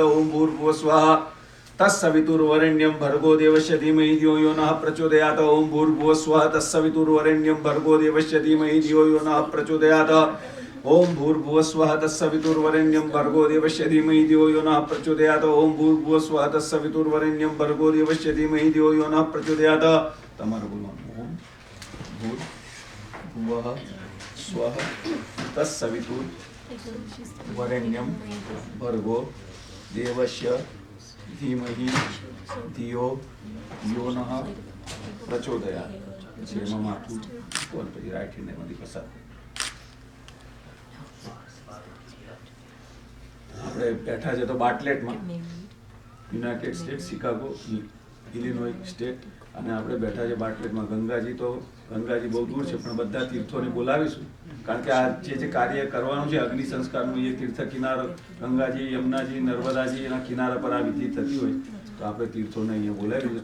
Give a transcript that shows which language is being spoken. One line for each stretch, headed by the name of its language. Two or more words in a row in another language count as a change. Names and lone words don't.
Sanskrit: ओम भूर्भुवस्वः तत्सवितुर्वरेण्यं भर्गो देवस्य धीमहि धियो यो नः प्रचोदयात्। ओम भूर्भुवस्वः तत्सवितुर्वरेण्यं भर्गो देवस्य धीमहि धियो यो नः प्रचोदयात्। ओम भूर्भुवस्वः तत्सवितुर्वरेण्यं भर्गो देवस्य धीमहि धियो यो नः प्रचोदयात्। ओम भूर्भुवस्वः तत्सवितुर्वरेण्यं भर्गो देवस्य धीमहि धियो यो नः प्रचोदयात्।
Gujarati: તમારું બોલવાનું
Sanskrit: ઓમ भूर्भुवः स्वः तत्सवितुर्वरेण्यं भर्गो देवस्य धीमहि धियो यो नः प्रचोदयात्।
Gujarati: જેમાં માથું કોણ પછી
English: right hand
Gujarati: માંથી પસાર આપણે બેઠા છે તો બાટલેટમાં, યુનાઇટેડ સ્ટેટ શિકાગો, ઇલિનોય સ્ટેટ, અને આપણે બેઠા છે બાટલેટમાં. ગંગાજી બહુ દૂર છે, પણ બધા તીર્થોને બોલાવીશું, કારણ કે આ જે કાર્ય કરવાનું છે અગ્નિ સંસ્કારનું, એ તીર્થ કિનારો ગંગાજી, યમુનાજી, નર્મદાજી એના કિનારા પર આ વિધિ થતી હોય તો આપણે તીર્થોને અહીંયા બોલાવીશું.